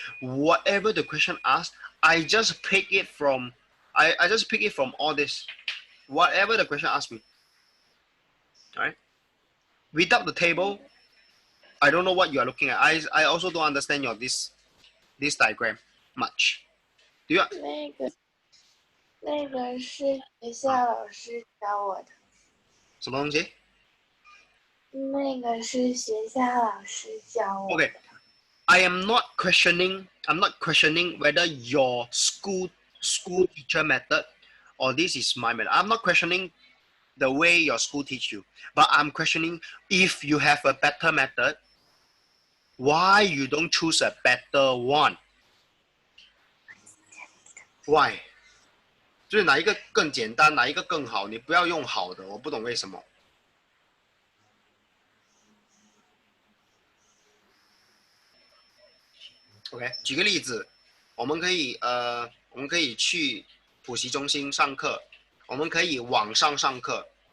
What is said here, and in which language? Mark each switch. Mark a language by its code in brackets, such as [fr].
[en] Whatever the question asks, I just pick it from. I just pick it from all this. Whatever the question asks me. Right? Without the table, I don't know what you are looking at. I also don't understand your this diagram much. Do you? [zh] 那个是学校老师教我的。什么东西？那个是学校老师教我的。 [en] Okay, I am not questioning. I'm not questioning whether your school teacher method or this is my method. I'm not questioning the way your school teach you, but I'm questioning if you have a better method, why you don't choose a better one? Why? [zh] 就是哪一个更简单，哪一个更好？你不要用好的，我不懂为什么。 OK， 举个例子，我们可以去补习中心上课，我们可以网上上课。